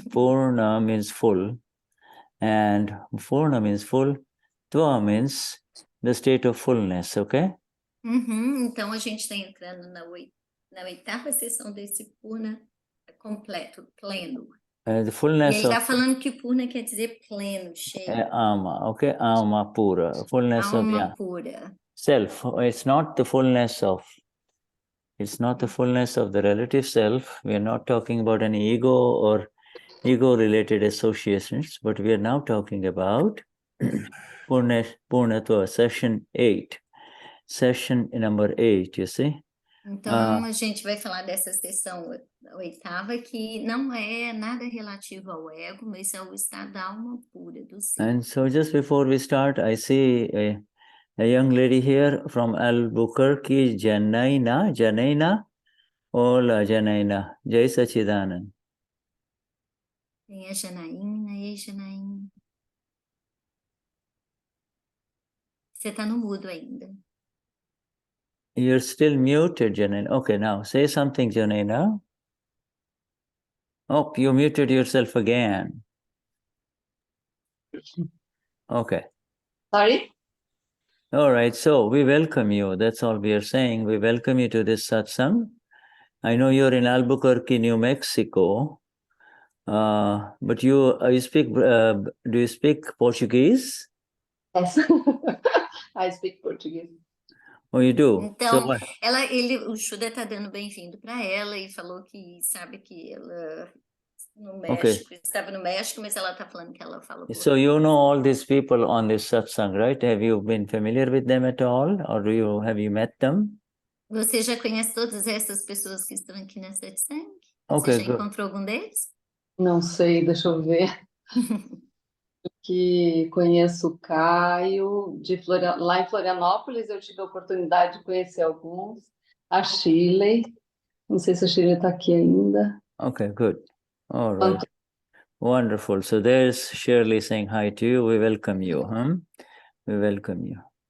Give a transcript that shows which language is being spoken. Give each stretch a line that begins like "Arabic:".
English: Purna means full, and Purna means full, Tva means the state of fullness, okay?
Portuguese: Então, a gente está entrando na 8ª sessão desse Purna completo, pleno.
English: The fullness
Portuguese: e ele está falando que Purna quer dizer pleno, cheio. Ama, okay? Ama pura, fullness Alma pura.
English: Self. It's not the fullness of... It's not the fullness of the relative self. We are not talking about an ego or ego-related associations, but we are now talking about Purnatva, session 8. Session number 8, you see? Então, a gente vai falar dessa sessão 8ª, que não é nada relativo ao ego, mas é o estado da alma pura do ser. And so just before we start, I see a young lady here from Albuquerque, Janaina. Hola, Janaina. Jai Sachidanand.
Portuguese: Tem a Janaína. Ei, Janaína. Você está no mudo ainda.
English: You're still muted, Janaina. Okay, now say something, Janaina. Oh, you muted yourself again. Okay. Sorry? All right, so we welcome you. That's all we are saying. We welcome you to this satsang. I know you're in Albuquerque, New Mexico, but you speak. Do you speak Portuguese? Yes, I speak Portuguese. Oh, you do?
Portuguese: Então, o Shuddha está dando bem-vindo para ela e falou que sabe que ela no
English: Okay.
Portuguese: México, estava no México, mas ela está falando que ela fala
English: So you know all these people on this satsang, right? Have you been familiar with them at all, or have you met them?
Portuguese: Você já conhece todas essas pessoas que estão aqui na Satsang?
English: Okay,
Portuguese: Você já
English: good.
Portuguese: encontrou algum deles? Não sei, deixa eu ver. Que conheço o Caio, lá em Florianópolis eu tive a oportunidade de conhecer alguns. A Schirley, não sei se a Schirley está aqui ainda.
English: Okay, good. All right. Wonderful. So there's Shirley saying hi to you. We welcome you. We welcome you.